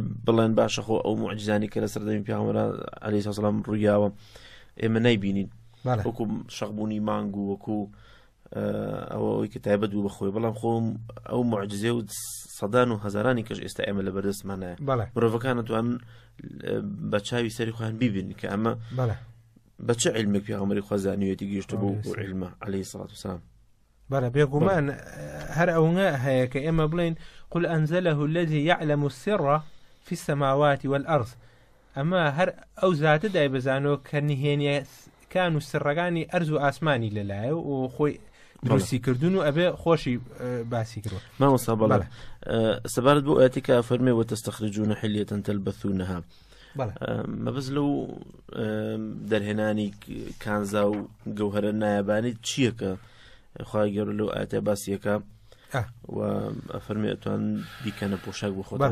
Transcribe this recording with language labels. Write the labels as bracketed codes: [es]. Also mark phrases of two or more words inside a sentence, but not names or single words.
[ckb] بڵێن باشەخۆ ئەو معجزانی کە لە سەردەمی پێغەمبەر [ar] عەلەیهی سەلام [ckb] ڕوویاوە ئێمە نایبینین وەکو شەقبوونی مانگ و وەکو ئەوەی کە تایبەت بوو بەخۆی بەڵام خۆم ئەو معجزێ و سەدان و هەزارانی کەش ئێستا ئێمە لە بەردەستمانایە مرۆڤەکان نەتوانن بە چاوی سەری خۆیان بیبین کە ئەمە بە چه عیلمێک پێغەمبەری خوا زانیوێتی گەیشتە بۆ عیلمە [ar] عەلەیهی سەڵات وسەلام [ckb] بەڵێ بێگومان هەر ئەوە هەیە کە ئێمە بڵێن [ar] قل أنزله الذي يعلم السر في السماوات والأرض [ckb] ئەمە هەر ئەو زاتە دای بزانەوە کە نهێنیە کان و سڕەکانی ئەرز و ئاسمانی لەلایە و خۆی دروستی کردوون و ئەبێ خۆشی باسی کردوە مامۆستا بەڵێ سەبارەت بۆ ئاەتی کە فەرمێ [ar] وتستخرجون حلية تلبثونها [ckb] مەبەز لەو دەرهێنانی کانزا و گەوهرە نایابانی چییە کە خوای گەورە لەو ئاەتە باسیەکە و ئەفەرمێ ئەتوان بیکەنە پۆشاک بۆ خۆت